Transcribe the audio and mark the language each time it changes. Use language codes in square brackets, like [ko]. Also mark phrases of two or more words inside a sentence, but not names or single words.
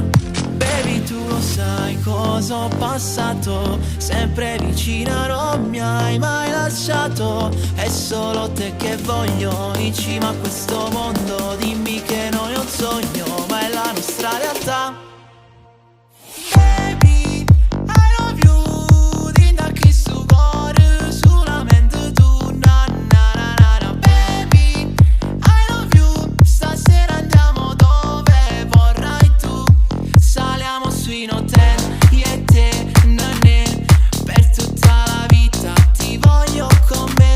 [it] Baby, tu lo sai cosa ho passato, sempre vicina non mi hai mai lasciato. È solo te che voglio in cima a questo mondo, dimmi che non è un sogno ma è la nostra realtà. [en] Baby, I love you, [it] dinda chi su cuore, solamente tu, na na na na na. [en] Baby, I love you, [it] stasera andiamo dove vorrai tu. Saliamo sui hotel, io e te, nanè, per tutta la vita ti voglio con me.